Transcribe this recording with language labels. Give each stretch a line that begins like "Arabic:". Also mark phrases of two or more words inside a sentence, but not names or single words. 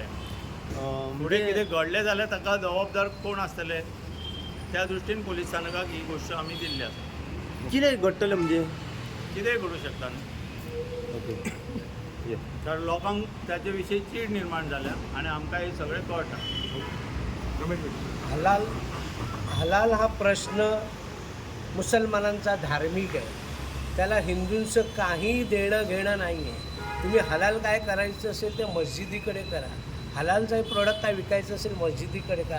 Konkani: फुडें कितें घडलें जाल्यार ताका जबाबदार कोण आसतले त्या दृश्टीन पुलीस स्थानकाक ही गोश्ट आमी दिल्ली आसा. कितें घडटलें म्हणजे? कितेंय घडू शकता न्ही. ओके. कारण लोकांक ताचे विशीं चीड निर्माण जाल्या आनी आमकां हे सगळें कळटा.
Marathi: हलाल हलाल हा प्रश्न मुसलमानांचा धार्मिक आहे. त्याला हिंदूंचं काही देणं घेणं नाही आहे. तुम्ही हलाल काय करायचं असेल ते मस्जिदीकडे करा. हलालचा प्रोडक्ट काय विकायचं असेल मस्जिदीकडे करा.